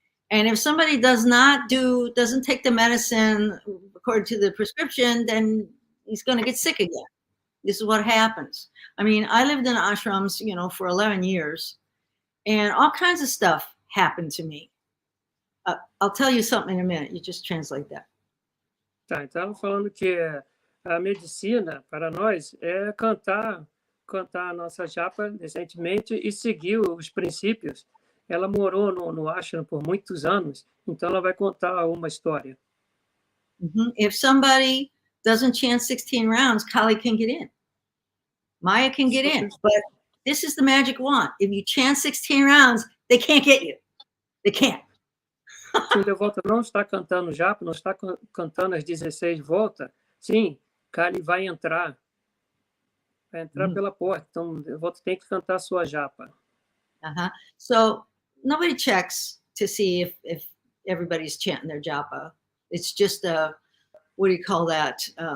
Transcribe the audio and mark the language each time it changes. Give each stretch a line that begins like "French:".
English: And if somebody doesn't take the medicine according to the prescription, then he's going to get sick again. This is what happens. I mean, I lived in ashrams, for 11 years, and all kinds of stuff happened to me. I'll tell you something in a minute. You just translate that.
Portuguese: Tá, então falando que a medicina para nós é cantar a nossa japa decentemente e seguir os princípios. Ela morou no ashram por muitos anos, então ela vai contar uma história.
English: If somebody doesn't chant 16 rounds, Kali can get in. Maya can get in, but this is the magic wand. If you chant 16 rounds, they can't get you. They can't.
Portuguese: Se o devoto não está cantando japa, não está cantando as 16 voltas, sim, Kali vai entrar pela porta. Então, o devoto tem que cantar a sua japa.
English: So nobody checks to see if everybody's chanting their japa. It's just what do you call that?